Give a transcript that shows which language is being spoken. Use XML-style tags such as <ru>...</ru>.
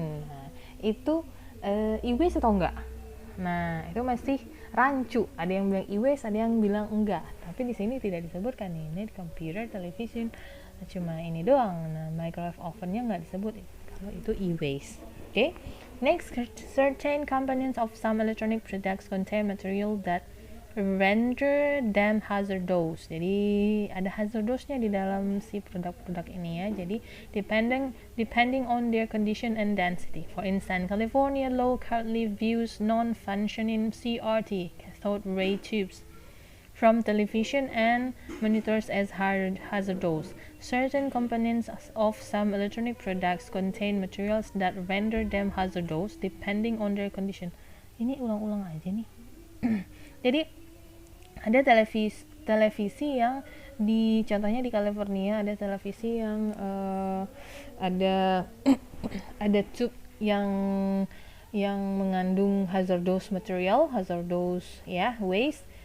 <id>Nah, itu e-waste atau enggak? Nah, itu masih rancu. Ada yang bilang e-waste, ada yang bilang enggak. Tapi di sini tidak disebutkan nih. Ini computer, television, cuma ini doang. Nah, microwave ovennya nggak disebut kalau itu e-waste.</id> <en>Okay. Next, certain components of some electronic products contain material that render them hazardous.</en> <id>Jadi ada hazardousnya di dalam si produk-produk ini ya. Jadi</id> <en>depending on their condition and density. For instance, California law currently views non-functioning CRT cathode ray tubes from television and monitors as hazardous. Certain components of some electronic products contain materials that render them hazardous depending on their condition.</en> <id>Ini ulang-ulang aja nih. Jadi ada televisi yang contohnya di California ada televisi yang ada tube yang mengandung</id> <en>hazardous material, waste.</en>